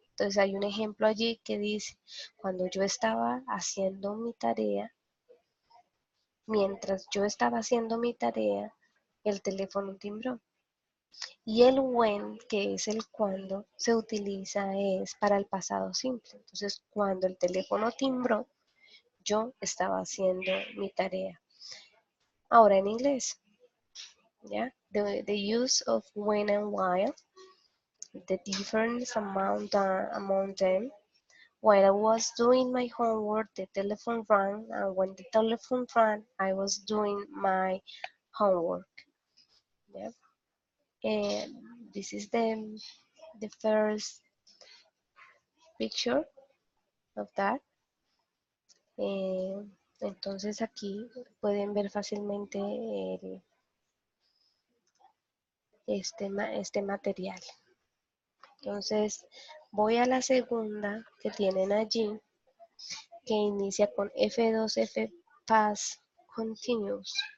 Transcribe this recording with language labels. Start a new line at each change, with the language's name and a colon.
Spanish: Entonces hay un ejemplo allí que dice, cuando yo estaba haciendo mi tarea, mientras yo estaba haciendo mi tarea, el teléfono timbró. Y el when, que es el cuando, se utiliza es para el pasado simple. Entonces, cuando el teléfono timbró, yo estaba haciendo mi tarea. Ahora en inglés, ¿ya?
English: The use of when and while, the difference among them. While I was doing my homework, the telephone rang, and when the telephone rang, I was doing my homework. Yeah? And this is the first picture of that.
Spanish: Entonces aquí pueden ver fácilmente este material. Entonces voy a la segunda que tienen allí, que inicia con F2F Past Continuous.